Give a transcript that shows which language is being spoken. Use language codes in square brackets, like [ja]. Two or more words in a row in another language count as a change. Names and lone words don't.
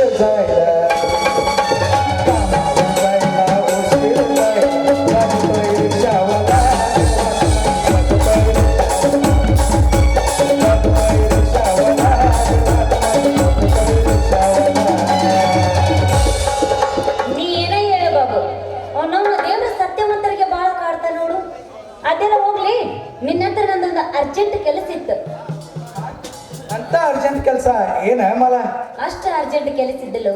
[mr] जायला, कामावर जायला उशीर जायला, लागतोय रिक्षावाला, लागतोय रिक्षावाला, लागतोय रिक्षावाला. [kn] ನೀ ಏನೇ ಹೇಳು ಬಾಬು, ನಮ್ಮ ದೇವ್ರ ಸತ್ಯವಂತರಿಗೆ ಬಹಳ ಕಾಡ್ತಾ ನೋಡು. ಅದೆಲ್ಲ ಹೋಗ್ಲಿ, ನಿನ್ನ ಹತ್ರ ನಂದೊಂದು ಅರ್ಜೆಂಟ್ ಕೆಲಸ ಇತ್ತು. ಅಂತ ಅರ್ಜೆಂಟ್ ಕೆಲಸ ಏನ ಮಲ? ಅಷ್ಟ ಅರ್ಜೆಂಟ್ ಕೆಲಸ ಇದ್ದಲು.